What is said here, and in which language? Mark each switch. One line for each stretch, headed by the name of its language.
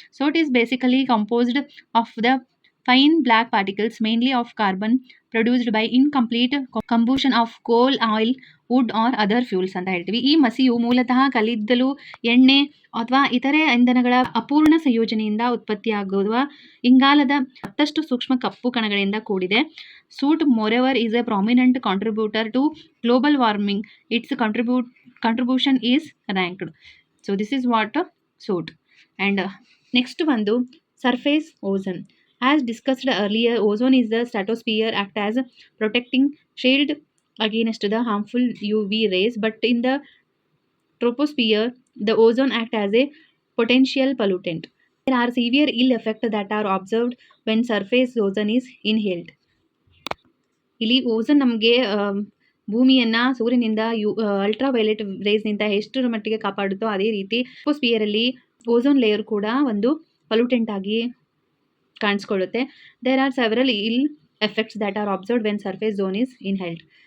English: so it is basically composed of the fine black particles mainly of carbon produced by incomplete combustion of coal, oil, wood or other fuels
Kannada: ಅಂತ ಹೇಳ್ತೀವಿ. ಈ ಮಸಿಯು ಮೂಲತಃ ಕಲ್ಲಿದ್ದಲು, ಎಣ್ಣೆ ಅಥವಾ ಇತರೆ ಇಂಧನಗಳ ಅಪೂರ್ಣ ಸಂಯೋಜನೆಯಿಂದ ಉತ್ಪತ್ತಿಯಾಗುವ ಇಂಗಾಲದ ಮತ್ತಷ್ಟು ಸೂಕ್ಷ್ಮ ಕಪ್ಪು ಕಣಗಳಿಂದ ಕೂಡಿದೆ.
English: Soot moreover is a prominent contributor to global warming. Its contribution is ranked. So this is what soot. And next ಒಂದು surface ozone. As discussed earlier, ozone is the stratosphere act as protecting shield against the harmful UV rays, but in the troposphere the ozone act as a potential pollutant. There are severe ill effects that are observed when surface ozone is inhaled.
Kannada: ಇಲ್ಲಿ ozone ನಮಗೆ ಭೂಮಿಯನ್ನು ಸೂರ್ಯನಿಂದ ultraviolet ರೇಸ್ನಿಂದ ಎಷ್ಟರ ಮಟ್ಟಿಗೆ ಕಾಪಾಡುತ್ತೋ ಅದೇ ರೀತಿ ಟ್ರೋಪೋಸ್ಫಿಯರಲ್ಲಿ ozone layer ಕೂಡ ಒಂದು ಪೊಲ್ಯೂಟೆಂಟ್ ಆಗಿ ಕಾಣಿಸ್ಕೊಳ್ಳುತ್ತೆ.
English: There are several ill effects that are observed when surface zone is inhaled.